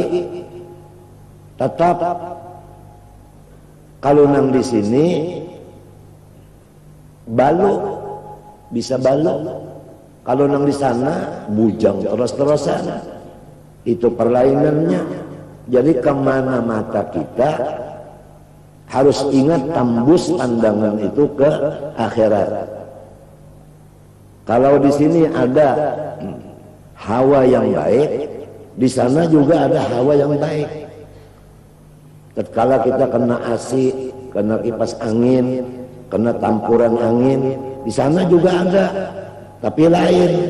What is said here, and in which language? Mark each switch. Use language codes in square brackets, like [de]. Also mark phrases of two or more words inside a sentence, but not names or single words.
[bjn] Tetap kalau nang di sini balu bisa balu, kalau nang di sana bujang terus-terusan. [id] Itu perlainannya. Jadi kemana mata kita harus ingat tembus pandangan itu ke akhirat. Kalau di sini ada hawa yang baik, di sana juga ada hawa yang baik. Tatkala kita kena AC, kena kipas angin, kena tampuran angin, di sana juga ada, tapi lain.